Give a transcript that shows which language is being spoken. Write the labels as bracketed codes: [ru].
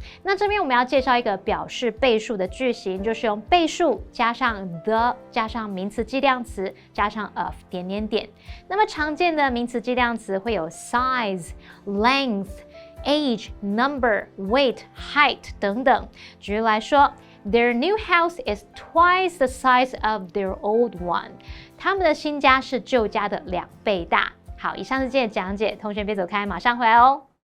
[zh] 那这边我们要介绍一个表示倍数的句型，就是用倍数加上 the 加上名词计量词加上 of 点点点。那么常见的名词计量词会有 size、length、age、number、weight、height 等等。举例来说 [en] ，Their new house is twice the size of their old one。 [zh] 他们的新家是旧家的2倍大。好，以上是今天的讲解，同学别走开，马上回来哦。